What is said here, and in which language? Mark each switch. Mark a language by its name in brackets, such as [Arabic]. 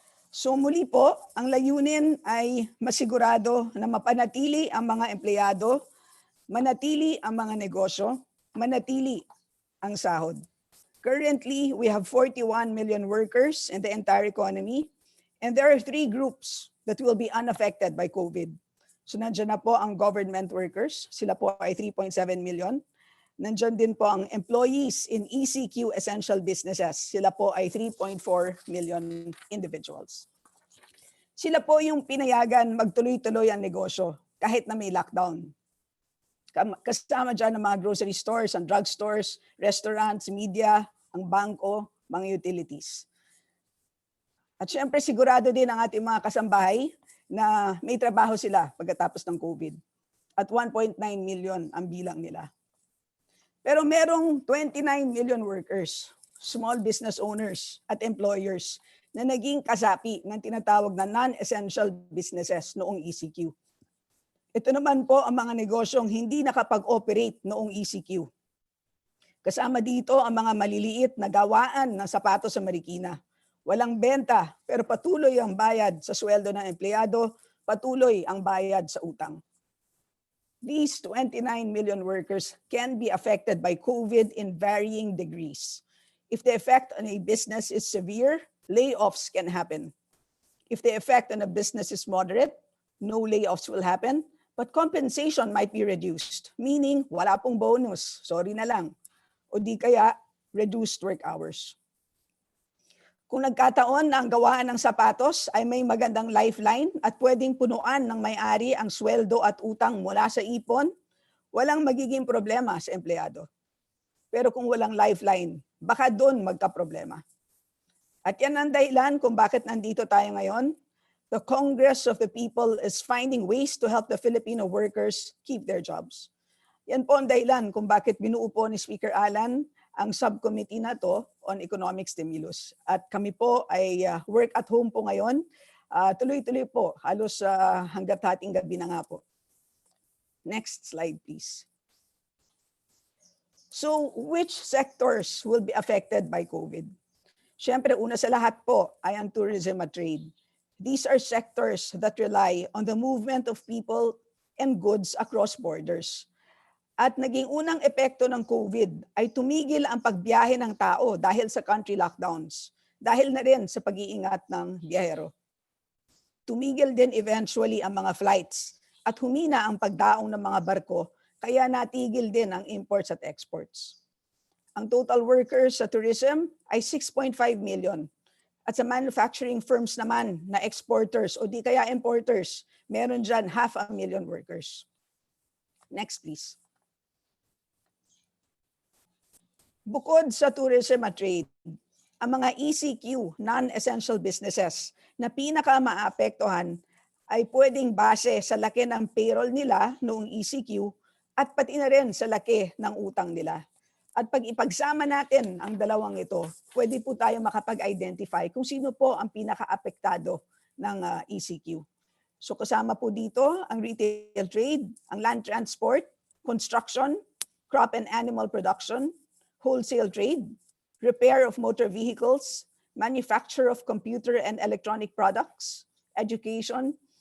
[Filipino] So muli po, ang layunin ay masigurado na mapanatili ang mga empleyado, manatili ang mga negosyo, manatili ang sahod. [English] Currently, we have 41 million workers in the entire economy, and there are 3 groups that will be unaffected by COVID. [Filipino] So nandiyan na po ang government workers, sila po ay 3.7 million. Nandiyan din po ang employees in ECQ essential businesses. Sila po ay 3.4 million individuals. Sila po yung pinayagan magtuloy-tuloy ang negosyo kahit na may lockdown. Kasama dyan ang mga grocery stores, ang drugstores, restaurants, media, ang bangko, mga utilities. At syempre sigurado din ang ating mga kasambahay na may trabaho sila pagkatapos ng COVID. At 1.9 million ang bilang nila. Pero merong 29 million workers, small business owners at employers na naging kasapi ng tinatawag na non-essential businesses noong ECQ. Ito naman po ang mga negosyong hindi nakapag-operate noong ECQ. Kasama dito ang mga maliliit na gawaan ng sapatos sa Marikina. Walang benta pero patuloy ang bayad sa sweldo ng empleyado, patuloy ang bayad sa utang. [English] These 29 million workers can be affected by COVID in varying degrees. If the effect on a business is severe, layoffs can happen. If the effect on a business is moderate, no layoffs will happen, but compensation might be reduced, meaning [Filipino] wala pong bonus, sorry na lang, o di kaya [English] reduced work hours. [Filipino] Kung nagkataon na ang gawaan ng sapatos ay may magandang lifeline at pwedeng punuan ng may-ari ang sweldo at utang mula sa ipon, walang magiging problema sa empleyado. Pero kung walang lifeline, baka doon magka-problema. At yan ang dahilan kung bakit nandito tayo ngayon. [English] The Congress of the People is finding ways to help the Filipino workers keep their jobs. [Filipino] Yan po ang dahilan kung bakit binuo po ni Speaker Alan ang subcommittee na to on economic stimulus. At kami po ay work at home po ngayon. Tuloy-tuloy po, halos hanggat hating gabi na nga po. [English] Next slide, please. So, which sectors will be affected by COVID? [Filipino] Siyempre, una sa lahat po ay ang tourism at trade. [English] These are sectors that rely on the movement of people and goods across borders. [Filipino] At naging unang epekto ng COVID ay tumigil ang pagbiyahe ng tao dahil sa country lockdowns, dahil na rin sa pag-iingat ng biyahero. Tumigil din eventually ang mga flights at humina ang pagdaong ng mga barko, kaya natigil din ang imports at exports. Ang total workers sa tourism ay 6.5 million. At sa manufacturing firms naman na exporters o di kaya importers, meron dyan 500,000 workers. [English] Next, please. [Filipino] Bukod sa tourism at trade, ang mga ECQ, non-essential businesses, na pinaka-maapektuhan ay pwedeng base sa laki ng payroll nila noong ECQ at pati na rin sa laki ng utang nila. At pag ipagsama natin ang dalawang ito, pwede po tayo makapag-identify kung sino po ang pinaka-apektado ng ECQ. So kasama po dito ang [English] retail trade, ang land transport, construction, crop and animal production, wholesale trade, repair of motor vehicles, manufacture of computer and electronic products, education,